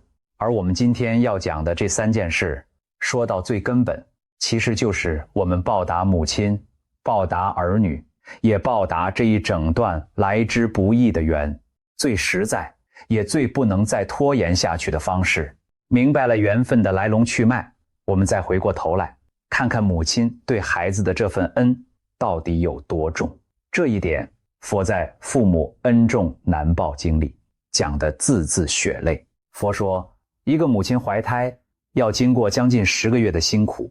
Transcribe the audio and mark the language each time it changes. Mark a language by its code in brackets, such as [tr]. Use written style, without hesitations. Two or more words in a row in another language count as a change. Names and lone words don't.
[zh] 而我們今天要講的這3件事，說到最根本，其實就是我們報答母親，報答兒女，也報答這一整段來之不易的緣，最實在也最不能再拖延下去的方式。明白了緣分的來龍去脈，我們再回過頭來看看母親对孩子的這份恩到底有多重。這一點佛在《父母恩重難報經》裡講得字字血淚。佛說，一個母親懷胎要經過將近10個月的辛苦。